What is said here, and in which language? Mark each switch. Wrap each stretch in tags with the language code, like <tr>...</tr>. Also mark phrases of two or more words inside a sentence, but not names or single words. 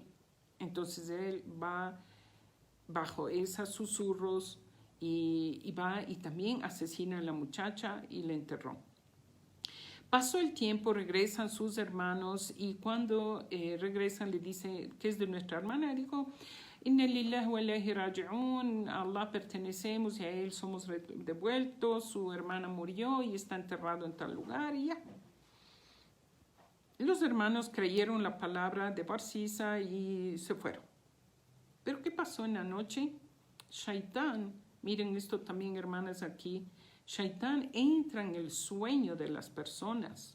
<es>Entonces él va bajo esos susurros y va y también asesina a la muchacha y la enterró. Pasó el tiempo, regresan sus hermanos, y cuando regresan le dice, ¿qué es de nuestra hermana? Dijo,</es> <ar>إنا لله وإليه راجعون,</ar> <es>a Allah pertenecemos y a Él somos devueltos, su hermana murió y está enterrado en tal lugar, y ya. Los hermanos creyeron la palabra de Barciza y se fueron. Pero ¿qué pasó en la noche? Shaitán, miren esto también, hermanas, aquí, Shaitán entra en el sueño de las personas.</es>